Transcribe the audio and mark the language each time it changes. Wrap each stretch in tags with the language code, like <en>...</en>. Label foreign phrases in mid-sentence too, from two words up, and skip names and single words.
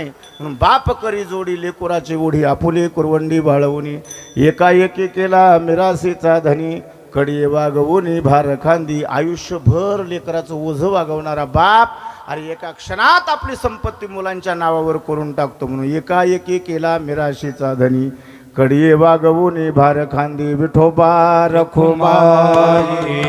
<mr>म्हणून बाप करी जोडी लेकुराची ओढी, आपुले कुरवंडी बाळवणी. एकाएकी केला मिरासीचा धनी, कडी वागवून भार खांदी. आयुष्यभर लेकराचं ओझं वागवणारा बाप अरे एका क्षणात आपली संपत्ती मुलांच्या नावावर करून टाकतो. म्हणून एकाएकी केला मिराशीचा धनी, कडिये वागवून भार खांदी. विठोबा रखुमाई,</mr>